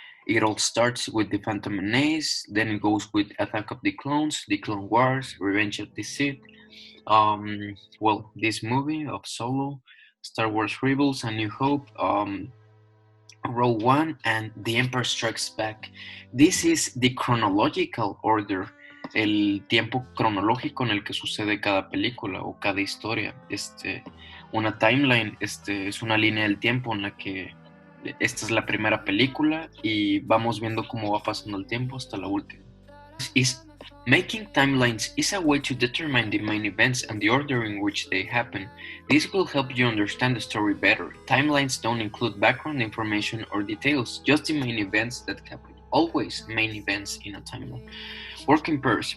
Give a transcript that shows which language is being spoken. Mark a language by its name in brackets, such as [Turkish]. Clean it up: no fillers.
[English] It all starts with the Phantom Menace, then it goes with Attack of the Clones, the Clone Wars, Revenge of the Sith, well, this movie of Solo, Star Wars Rebels, A New Hope, Rogue One, and The Empire Strikes Back. This is the chronological order, [Spanish] el tiempo cronológico en el que sucede cada película o cada historia. Una timeline es una línea del tiempo en la que esta es la primera película y vamos viendo cómo va pasando el tiempo hasta la última. [English] Making timelines is a way to determine the main events and the order in which they happen. This will help you understand the story better. Timelines don't include background information or details, just the main events that happen. Always main events in a timeline. Work in pairs.